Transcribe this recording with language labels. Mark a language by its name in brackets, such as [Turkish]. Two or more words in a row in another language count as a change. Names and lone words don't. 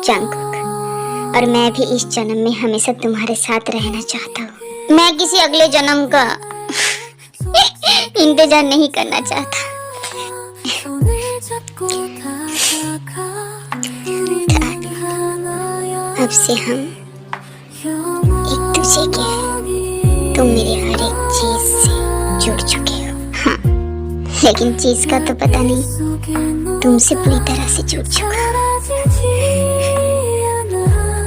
[Hindi] जंकुक, और मैं भी इस जन्म में हमेशा तुम्हारे साथ रहना चाहता हूँ. मैं किसी अगले जन्म का इंतजार नहीं करना चाहता. [Korean] 손을 잡고 다가가 [Hindi] अब से हम एक दूसरे के हैं. तुम मेरे हर एक चीज से जुड़ चुके हो. हाँ, लेकिन चीज का तो पता नहीं. तुमसे पूरी तरह से जुड़ चुका. [Korean] 사라지지 않아